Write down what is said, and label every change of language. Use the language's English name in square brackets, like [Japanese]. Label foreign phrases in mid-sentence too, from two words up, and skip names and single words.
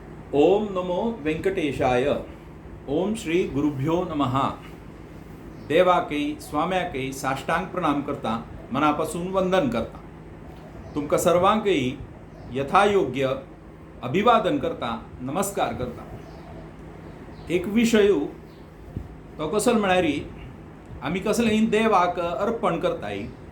[Sanskrit] ओम नमो वेंकटेशाय. ओम श्री गुरुभ्यो नमः. [Konkani] देवाकई स्वाम्याकई साष्टांग प्रणाम करता, मनापासून वंदन करता. तुमका सर्वांकई यथायोग्य अभिवादन करता, नमस्कार करता. एक विषय तो कसल म्हणारी आम्ही कसलें देवाक अर्पण करताय.